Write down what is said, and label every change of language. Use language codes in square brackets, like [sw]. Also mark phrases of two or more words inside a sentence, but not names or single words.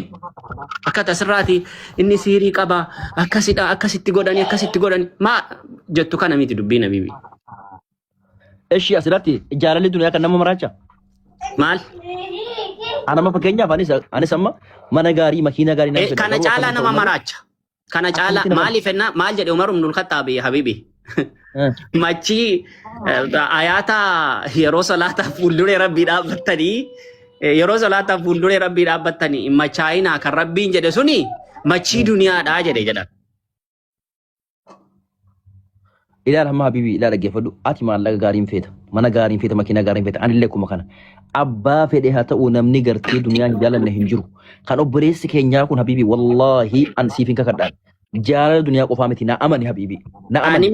[om] Akka tasirraati inni siirii qaba akkasidha akkasitti godhani maa jettu kana miti dubbiin habibi. Eshi asirratti jaalalli duniyaa kan nama maraacha. Maal? Anama fakkeenyaaf anis amma mana gaarii makiina gaarii nama kana caalaa nama maraacha. Kana caalaa maaliif ennaa maal jedhe Umar ibn al-Khattab habibi. Machi ayaata yeroo salaataa fuulduree rabbii dhaabbattanii yeroo salaataa fuulduree rabbii dhaabbattanii machaayinaa kan rabbiin jedhe suni machii duniyaadhaa jedhe jedhan. Ilaala hamma habibi ilaala dhaggeeffadhu ati maallaqa gaariin feeta mana gaariin feeta makiina gaariin feeta anillee kuma kana abbaa fedhe haa ta'u namni gartee duniyaan jaalanne hin jiru kan obboleessi keenyaa kun habibi wallaahi an siif hin kakadhaan jaalala duniyaa qofaa miti na amani habibi na amani.